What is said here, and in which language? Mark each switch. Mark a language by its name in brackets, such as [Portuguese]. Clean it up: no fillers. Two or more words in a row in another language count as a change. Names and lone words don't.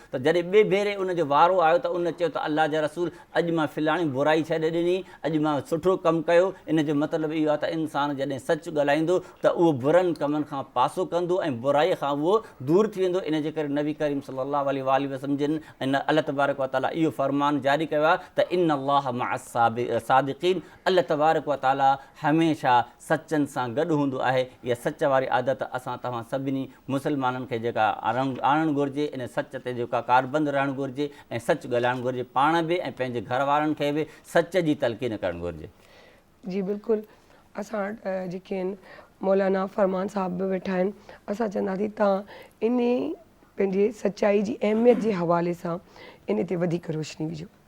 [Sindhi] त जॾहिं ॿिए भेरे उनजो वारो आयो त उन चयो त अल्लाह जा रसूल अॼु मां फलाणी बुराई छॾे ॾिनी, अॼु मां सुठो कमु कयो। इन जो मतिलबु इहो आहे त इंसानु जॾहिं सच ॻाल्हाईंदो त उहो बुरनि कमनि खां पासो कंदो ऐं बुराईअ खां उहो दूरि थी वेंदो। इन जे करे नबी करीम [Arabic] صلى الله عليه وسلم [Sindhi] जिन ऐं [Arabic] الله تبارك وتعالى [Sindhi] इहो फरमान जारी कयो आहे त [Arabic] إن الله مع الصادقين, الله تبارك وتعالى [Sindhi] हमेशह सचनि सां गॾु हूंदो आहे। इहा सच वारी आदत असां तव्हां सभिनी मुस्लमाननि खे जेका आणणु घुरिजे, इन सच ते जेका कारबंद रहणु घुरिजे ऐं सच ॻाल्हाइणु घुरिजे, पाण बि ऐं पंहिंजे घर वारनि खे बि सच जी तलक़ीन करणु घुरिजे। जी बिल्कुलु, असां जेके आहिनि मौलाना फरमान साहब बि वेठा आहिनि, असां चवंदासीं तव्हां इन पंहिंजे सचाई जी अहमियत जे हवाले सां इन ते वधीक रोशनी विझो।